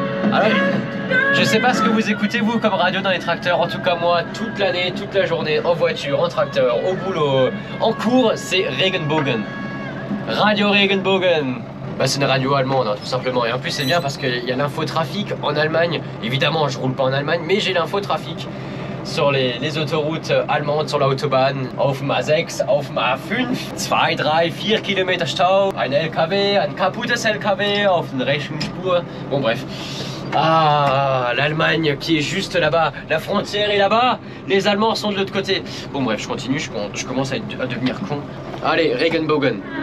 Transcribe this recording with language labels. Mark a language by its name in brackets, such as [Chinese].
[French] Alors, je sais pas ce que vous écoutez vous comme radio dans les tracteurs. En tout cas moi, toute l'année, toute la journée, en voiture, en tracteur, au boulot, en cours, c'est Regenbogen. Radio Regenbogen. Bah, c'est une radio allemande, hein, tout simplement. Et en plus c'est bien parce qu'il y a l'infotrafic en Allemagne. Évidemment je roule pas en Allemagne, mais j'ai l'infotrafic sur les autoroutes allemandes, sur l'autobahn. [German] Auf ma 6, auf ma 5, 2, 3, 4 km Stau, ein LKW, ein kaputtes LKW auf der rechten Spur. [French] Bon bref. Ah, l'Allemagne qui est juste là-bas, la frontière est là-bas, les Allemands sont de l'autre côté. Bon bref, je continue, je commence à devenir con. Allez, Regenbogen.